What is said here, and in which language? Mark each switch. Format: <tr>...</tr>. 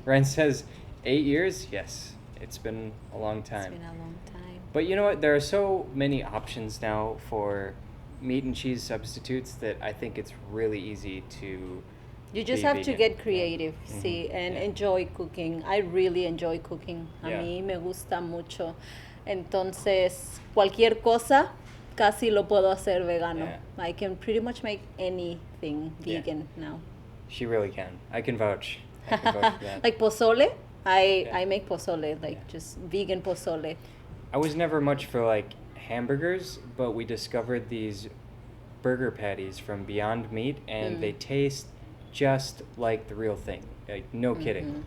<en>Ryan says 8 years. Yes, it's been a long time. It's been a long time. But you know what? There are so many options now for meat and cheese substitutes that I think it's really easy to You just have to get creative, and enjoy cooking. I really enjoy cooking.</en> <es>A mí me gusta mucho. Entonces, cualquier cosa casi lo puedo hacer vegano.</es> <en>Yeah. I can pretty much make anything vegan now. She really can. I can vouch. I can vouch for that. Like pozole, I make pozole, just vegan pozole. I was never much for like hamburgers, but we discovered these burger patties from Beyond Meat, and they taste just like the real thing. Like, no kidding.</en>